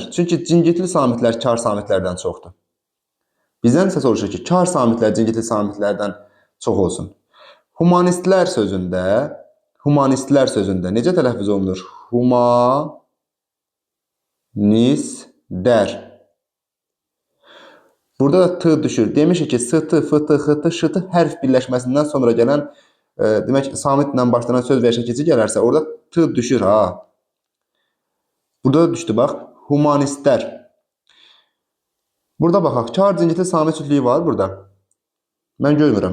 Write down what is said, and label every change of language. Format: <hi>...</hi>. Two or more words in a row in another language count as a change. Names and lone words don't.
<az>Çünki cingitli samitlər kar samitlərdən çoxdur. Bizdən isə soruşur ki, kar samitlər cingitli samitlərdən çox olsun. Humanistlər sözündə necə tələffüz olunur? Humanistlər. Burada da t düşür. Demişik ki, s-tı, f-tı, x-tı, ş-tı hərf birləşməsindən sonra gələn demək samitlə başlanan söz və şəkilci gələrsə, orada t düşür ha. Burada da düşdü bax. Humanistlər. Burada baxaq. Kar cingitli samit cütlüyü var burada. Mən görmürəm.</az>